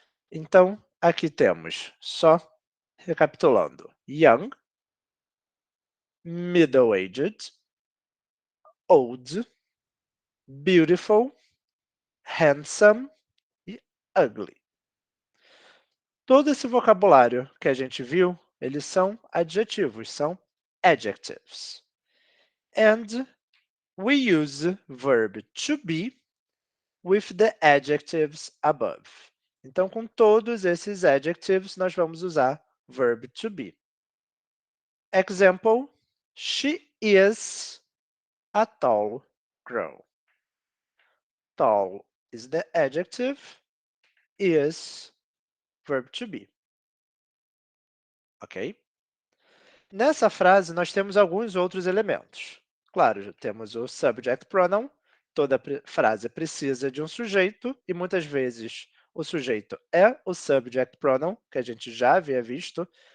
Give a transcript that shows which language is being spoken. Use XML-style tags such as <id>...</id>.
<pt>Então, aqui temos, só recapitulando:</pt> <en>young, middle-aged, old, beautiful, handsome</en> <pt>e ugly. Todo esse vocabulário que a gente viu Eles são adjetivos, são adjectives.</pt> <en>And we use verb to be with the adjectives above.</en> <pt>Então, com todos esses adjectives, nós vamos usar verb to be.</pt> <en>Example, she is a tall girl. Tall is the adjective, is verb to be. Ok?</en> <pt>Nessa frase, nós temos alguns outros elementos. Claro, temos o subject pronoun, toda frase precisa de um sujeito, e muitas vezes o sujeito é o subject pronoun, que a gente já havia visto.</pt>